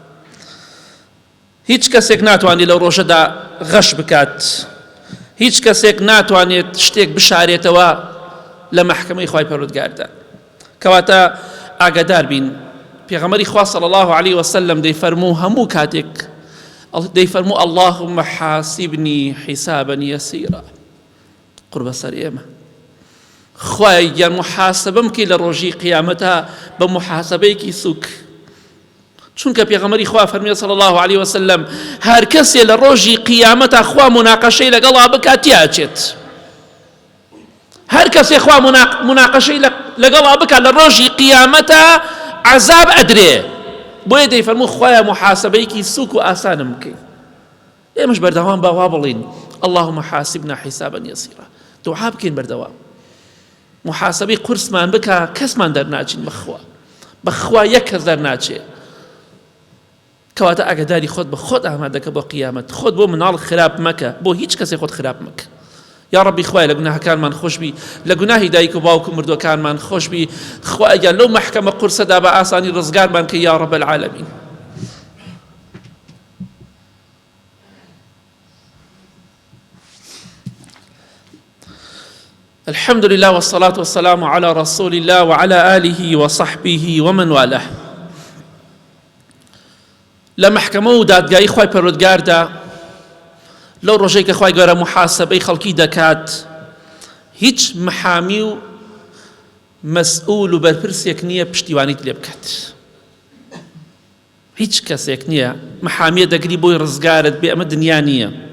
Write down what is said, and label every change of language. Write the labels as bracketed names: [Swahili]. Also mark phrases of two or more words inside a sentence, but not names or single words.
[Central Kurdish] هیچ کەسێک ناتوانێت لەو ڕۆژەدا غەش بکات، هیچ کەسێک ناتوانێت شتێک بشارێتەوە لە محکەمەی خوای پەروەردگاردا. کەواتە ئاگادار بین. پێغەمبەری خوا [Arabic] صلی الله علیه وسلم [Central Kurdish] دەیفەرموو هەموو کاتێک دەیفەرموو [Arabic] اللهم حاسبني حسابا يسيرا. [Central Kurdish] قوربە سەر ئێمە خوای گیان محاسبەم کەی لە ڕۆژی قیامەتە بە محاسبەیەکی سووک. چونکە پێغەمبەری خوا فەرمیێ [Arabic] صلی الله علیه وسلم [Central Kurdish] هەر کەسێ لە ڕۆژی قیامەتە خوا مناقەشەی لەگەڵا بکات تیاچێت. هەر کەسێ خوا مناقەشەی لەگەڵا بکات لە ڕۆژی قیامەتە عەزاب ئەدرێ. بۆیە دەیفەرموو خوایە محاسبەیەکی سووک و ئاسانم بکەی. ئێمەش بەردەوام باوا بڵین [Arabic] اللهم حاسبنا حسابا يسيرا. [Central Kurdish] دوعا بکەین بەردەوام. محاسبەی قورسمان بکە، کەسمان دەرناچین بەخوا. بەخوا یەک کەس دەرناچێ. کەواتە ئاگاداری خۆت بە خۆت ئامادەکە بۆ قیامەت. خۆت بۆ مناڵ خراپ مەکە، بۆ هیچ کەسێ خۆت خراپ مەکە. یا ربی خوای لە گوناهەکانمان خۆش بی، لە گوناهی دایک و باوک و مردوەکانمان خۆش بی، خوایە لەو مەحکەمە قورسەدا بە ئاسانی ڕزگارمان کە [Arabic] یا رب العالمین. الحمد لله والصلاة والسلام على رسول الله وعلى آله وصحبه ومن والاه. [Central Kurdish] لمحكمة ودادگاهی خوای پەروەردگاردا لەو ڕۆژەی کە خوای گەورە محاسبەی خەڵکی دەکات، هیچ محامی و مەسئول و بەرپرسێک نییە پشتیوانیت لێ بکات. هیچ کەسێک نییە محامیە دەگری بۆی ڕزگارت بێ، ئەمە دنیا نییە.